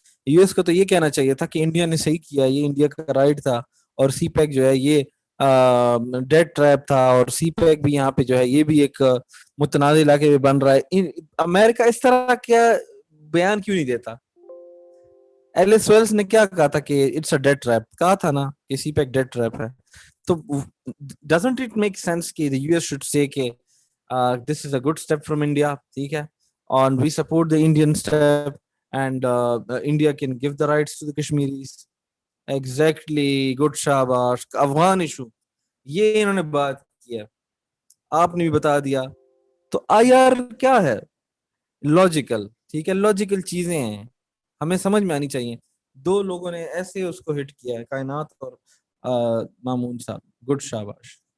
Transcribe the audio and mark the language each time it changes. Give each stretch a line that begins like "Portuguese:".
Urdu: U S کو تو یہ کہنا چاہیے تھا کہ انڈیا نے صحیح کیا, یہ انڈیا کا رائٹ تھا, اور سی پیک جو ہے یہ ڈیڈ ٹریپ تھا, اور سی پیک بھی یہاں پہ جو ہے یہ بھی ایک متنازع علاقے میں بن رہا ہے. امریکہ اس طرح کیا بیان کیوں نہیں دیتا؟ ایلس ویلس نے کیا کہا تھا کہ
English: it's a dead trap,
Urdu: کہا تھا نا کہ سی پیک ڈیڈ ٹریپ ہے.
English: تو doesn't it make sense کہ the US should say کہ this is a good step from India, ٹھیک ہے, and we support the Indian step and India can give the rights to the Kashmiris. Exactly, good, شاباش.
Urdu: Afghan issue یہ انہوں نے بات کی ہے, آپ نے بھی بتا دیا. تو آئی آر کیا ہے؟ لاجیکل. ٹھیک ہے, لاجیکل چیزیں ہیں, ہمیں سمجھ میں آنی چاہیے. دو لوگوں نے ایسے اس کو ہٹ کیا ہے, کائنات اور مامون صاحب. گڈ, شاباش.